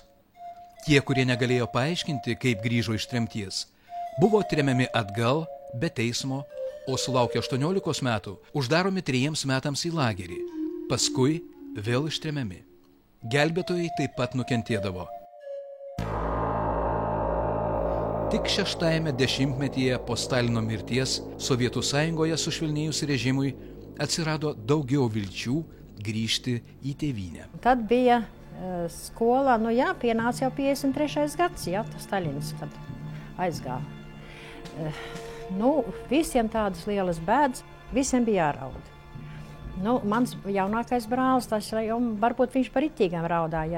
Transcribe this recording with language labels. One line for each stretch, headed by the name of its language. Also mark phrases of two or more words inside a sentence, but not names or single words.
Lithuanian: Tie, kurie negalėjo paaiškinti, kaip grįžo iš tremties, buvo tremiami atgal be teismo, o sulaukę 18 metų uždaromi 3 metams į lagerį, paskui vėl ištremiami. Gelbėtojai taip pat nukentėdavo. Tik 6-ame dešimtmetyje po Stalino mirties Sovietų Sąjungoje sušvelnėjus režimui atsirado daugiau vilčių grįžti į tėvynę.
Latvian: Tad bija skola, pienāca jau 53. gads, tas Stalins, kad aizgāja. Visiem tādas lielas bēdas, visiem bija jāraud. Mans jaunākais brālis, tas jau varbūt viņš par ritīgām raudāja.